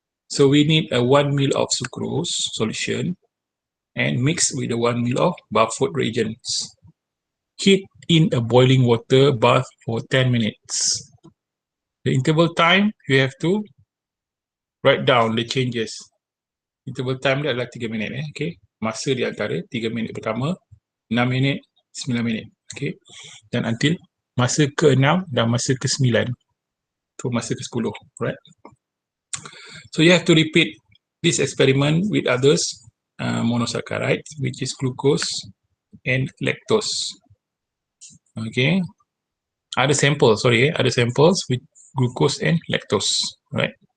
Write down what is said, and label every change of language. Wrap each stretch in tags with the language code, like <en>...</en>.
<en>So we need a 1 ml of sucrose solution and mix with the 1 ml of Barfoed reagents. Heat in a boiling water bath for 10 minutes. The interval time, you have to write down the changes.</en> <ms>Interval time dia adalah 3 minit. Okay. Masa di antara 3 minit pertama, 6 minit, 9 minit. Okay. Dan until masa ke-6 dan masa ke-9. To masa ke-10.</ms> <en>Right. So you have to repeat this experiment with others monosaccharides, which is glucose and lactose. Okay, other samples with glucose and lactose, right?</en>